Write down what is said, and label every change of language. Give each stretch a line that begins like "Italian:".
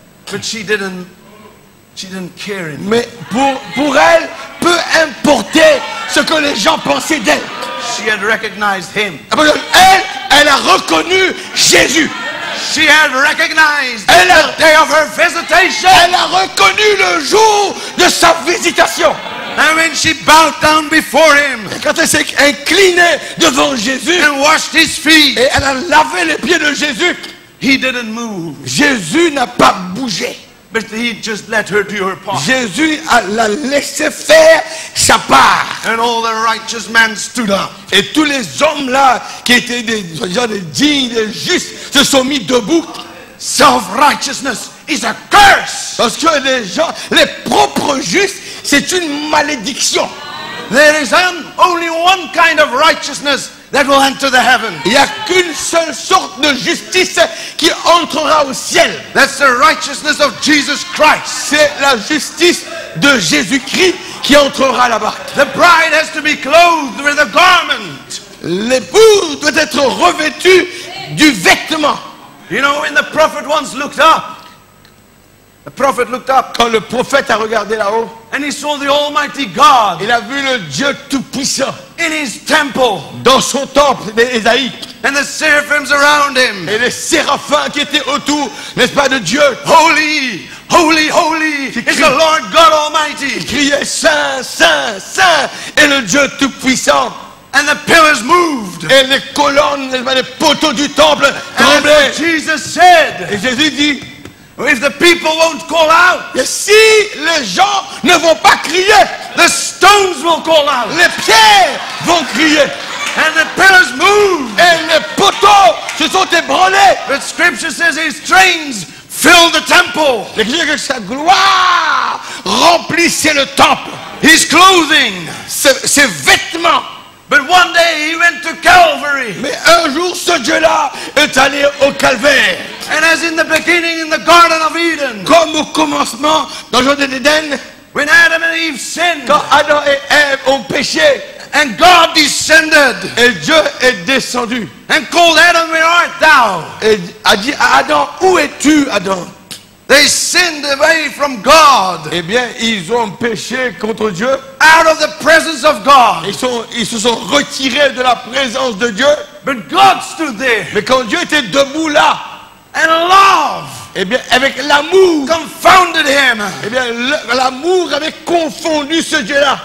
English: But she didn't care anymore.
French: Mais pour elle, peu importait ce que les gens pensaient d'elle.
English: She had recognized him.
French: Parce que elle a reconnu Jésus.
English: She had recognized
French: Elle a-
English: the day of her visitation.
French: Elle a reconnu le jour de sa visitation.
English: And when she bowed down before him
French: Et quand elle s'est inclinée devant Jésus
English: and washed his feet,
French: et elle a lavé les pieds de Jésus,
English: he didn't move.
French: Jésus n'a pas bougé.
English: But he just let her do her part.
French: Jésus l'a laissé faire sa part.
English: And all the righteous men stood up.
French: Et tous les hommes là, qui étaient des gens des dignes, des justes, se sont mis debout.
English: Self-righteousness is a curse.
French: Parce que les gens, les propres justes, c'est une malédiction.
English: There is only one kind of righteousness that will enter the heaven.
French: Il n'y a qu'une seule sorte de justice qui entrera au ciel.
English: That's the righteousness of Jesus Christ.
French: C'est la justice de Jésus-Christ qui entrera là-bas.
English: The bride has to be clothed with a garment.
French: L'époux doit être revêtu du vêtement.
English: You know, when the prophet once looked up, the prophet looked up
French: Quand le prophète a regardé là-haut,
English: and he saw the Almighty God
French: il a vu le Dieu Tout-Puissant
English: in his temple
French: dans son temple d'Ésaïe.
English: and the seraphims around him.
French: Et les séraphins qui étaient autour, n'est-ce pas, de Dieu,
English: Holy, holy, holy is the Lord God Almighty.
French: criaient Saint, Saint, Saint, et le Dieu Tout-Puissant.
English: And the pillars moved.
French: Et les colonnes, n'est-ce pas, les poteaux du temple
English: And
French: tremblaient.
English: that's what Jesus said.
French: Et Jésus dit,
English: if the people won't call out,
French: Et si les gens ne vont pas crier,
English: the stones will call out.
French: les pierres vont crier.
English: And the pillars move.
French: Et les poteaux se sont ébranlés.
English: But scripture says his trains fill the temple.
French: L'Écriture que sa gloire remplissait le temple.
English: His clothing.
French: Ses vêtements.
English: But one day he went to Calvary.
French: Mais un jour, ce Dieu-là est allé au calvaire.
English: And as in the beginning in the Garden of Eden,
French: Comme au commencement dans le jardin d'Éden,
English: when Adam and Eve sinned,
French: quand Adam et Ève ont péché,
English: and God descended
French: et Dieu est descendu
English: and called Adam, where art thou?
French: et a dit à Adam, où es-tu, Adam?
English: They sinned away from God,
French: Eh bien, ils ont péché contre Dieu.
English: out of the presence of God.
French: Ils se sont retirés de la présence de Dieu.
English: But God stood there,
French: Mais quand Dieu était debout là,
English: and love
French: eh bien, avec l'amour,
English: confounded him.
French: eh bien, l'amour avait confondu ce Dieu-là.